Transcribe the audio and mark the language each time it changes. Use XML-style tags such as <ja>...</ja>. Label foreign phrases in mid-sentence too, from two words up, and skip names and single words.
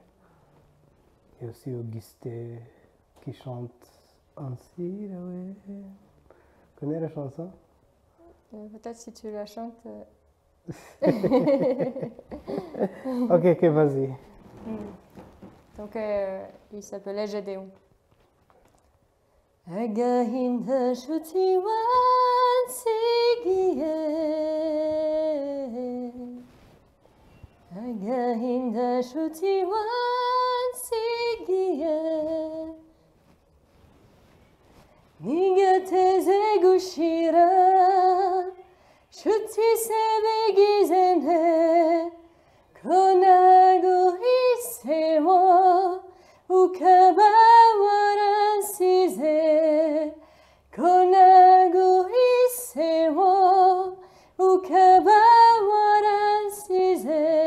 <fr>Il y a aussi Augustin qui chante ainsi, oui. Tu connais la chanson? Peut-être si tu la chantes. Ok, vas-y. Donc, il s'appelait Gédéon.</fr> <rw>Agahinda nshuti wansigiye Agahinda nshuti wansigiye Nigateze gushira nshuti se bigize nte ko naguhisemo ukaba waransize ko naguhisemo ukaba waransize</rw>